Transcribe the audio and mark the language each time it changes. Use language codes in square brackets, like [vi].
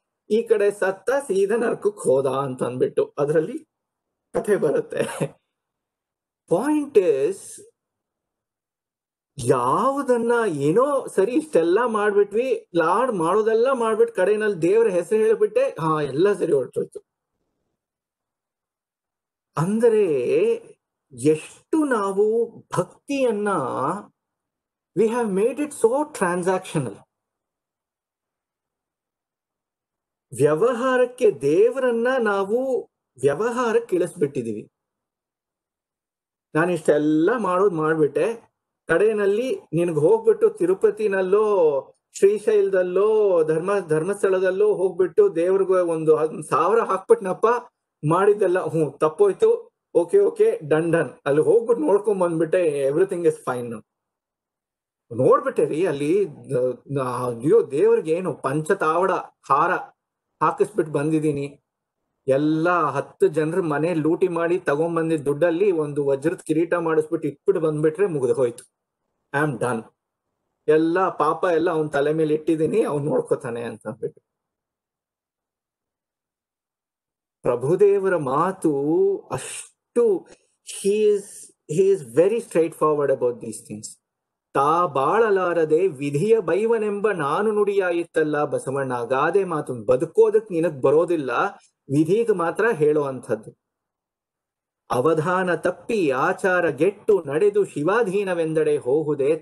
[kn] ಈ ಕಡೆ ಸತ್ತ, ಸೀದಾ ನರಕಕ್ಕೆ ಹೋದ ಅಂತ ಅಂದ್ಬಿಟ್ಟು ಅದರಲ್ಲಿ ಕಥೆ ಬರುತ್ತೆ. [en] point is, [kn] ಯಾವುದನ್ನ ಏನೋ ಸರಿ ಇಷ್ಟೆಲ್ಲ ಮಾಡ್ಬಿಟ್ವಿ, ಮಾಡೋದೆಲ್ಲ ಮಾಡ್ಬಿಟ್ಟು ಕಡೆನಲ್ಲಿ ದೇವರ ಹೆಸರು ಹೇಳ್ಬಿಟ್ಟೆ, ಎಲ್ಲ ಸರಿ ಹೊರಟೋಯ್ತು. ಅಂದರೆ ಎಷ್ಟು ನಾವು ಭಕ್ತಿಯನ್ನ [en] we have made it so transactional. [kn] ವ್ಯವಹಾರಕ್ಕೆ ದೇವರನ್ನ ನಾವು ವ್ಯವಹಾರಕ್ಕೆ ಇಳಿಸ್ಬಿಟ್ಟಿದೀವಿ. ನಾನು ಇಷ್ಟೆಲ್ಲ ಮಾಡ್ಬಿಟ್ಟೆ, ಕಡೆಯಲ್ಲಿ ನಿನ್ಗೆ ಹೋಗ್ಬಿಟ್ಟು ತಿರುಪತಿನಲ್ಲೋ ಶ್ರೀಶೈಲದಲ್ಲೋ ಧರ್ಮಸ್ಥಳದಲ್ಲೋ ಹೋಗ್ಬಿಟ್ಟು ದೇವ್ರಿಗೆ ಒಂದು 1000 ಹಾಕ್ಬಿಟ್ನಪ್ಪ, ಮಾಡಿದ್ದೆಲ್ಲ ತಪ್ಪೋಯ್ತು, [en] okay done [kn] ಅಲ್ಲಿ ಹೋಗ್ಬಿಟ್ಟು ನೋಡ್ಕೊಂಡ್ ಬಂದ್ಬಿಟ್ಟೆ, [en] Everything is fine. [kn] ನೋಡ್ಬಿಟ್ಟೆ ರೀ ಅಲ್ಲಿ ಅಯ್ಯೋ ದೇವ್ರಿಗೆ ಏನು ಪಂಚತಾವಡ ಹಾರ ಹಾಕಿಸ್ಬಿಟ್ಟು ಬಂದಿದ್ದೀನಿ, ಎಲ್ಲ 10 ಜನರ ಮನೆ ಲೂಟಿ ಮಾಡಿ ತಗೊಂಡ್ಬಂದಿದ್ದ ದುಡ್ಡಲ್ಲಿ ಒಂದು ವಜ್ರದ ಕಿರೀಟ ಮಾಡಿಸ್ಬಿಟ್ಟು ಇಟ್ಬಿಟ್ಟು ಬಂದ್ಬಿಟ್ರೆ ಮುಗಿದು ಹೋಯ್ತು, [en] I am done, [kn] ಎಲ್ಲ ಪಾಪ ಎಲ್ಲ ಅವನ್ ತಲೆ ಮೇಲೆ ಇಟ್ಟಿದ್ದೀನಿ, ಅವ್ನು ನೋಡ್ಕೋತಾನೆ ಅಂತ ಅಂದ್ಬಿಟ್ಟು. ಪ್ರಭುದೇವರ ಮಾತು ಅಷ್ಟು, [en] he is very straightforward about these things. [kn] ತಾ ಬಾಳಲಾರದೆ ವಿಧಿಯ ಬೈವನೆಂಬ ನಾನು ನುಡಿಯಾಯಿತ್ತಲ್ಲ ಬಸವಣ್ಣ, ಗಾದೆ ಮಾತು. ಬದುಕೋದಕ್ ನಿನಗ್ ಬರೋದಿಲ್ಲ, ವಿಧಿಗೆ ಮಾತ್ರ ಹೇಳೋ ಅಂಥದ್ದು. ಅವಧಾನ ತಪ್ಪಿ ಆಚಾರ ಗೆಟ್ಟು ನಡೆದು ಶಿವಾಧೀನವೆಂದಡೆ ಹೋಗುದೆ.